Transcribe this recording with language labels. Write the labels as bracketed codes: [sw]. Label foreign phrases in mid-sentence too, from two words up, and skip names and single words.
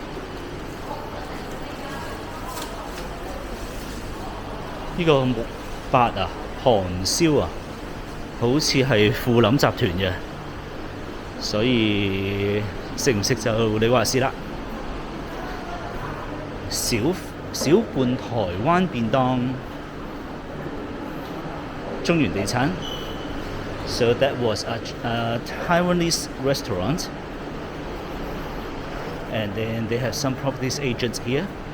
[yue] 呢個木八啊，韓燒啊，好似係富林集團嘅，所以食唔食就你話事啦。 [en] 小罐台灣便當，中原地產。So that was a Taiwanese restaurant, and then they have some properties agents here.